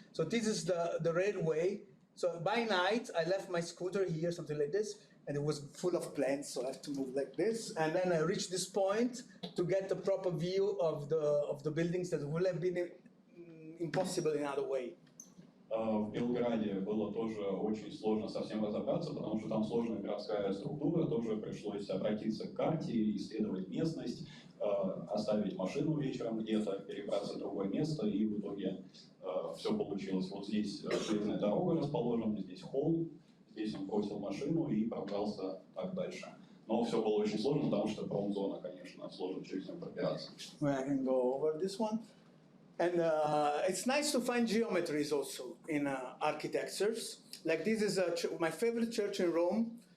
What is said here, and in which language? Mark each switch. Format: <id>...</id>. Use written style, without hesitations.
<en>So this is the railway. So by night, I left my scooter here, something like this, and it was full of plants, so I have to move like this. And then I reached this point to get the proper view of the buildings that would have been impossible in other way.</en> <ru>В Белграде было тоже очень сложно совсем разобраться, потому что там сложная городская структура, тоже пришлось обратиться к карте, исследовать местность, оставить машину вечером где-то, перебраться в другое место, и в итоге все получилось. Вот здесь железная дорога расположена, здесь холм, здесь он бросил машину и пробрался так дальше. Но все было очень сложно, потому что промзона, конечно, сложно через нее пробираться.</ru> <en>I can go over this one. And it's nice to find geometries also in architectures. Like this is my favorite church in Rome.</en>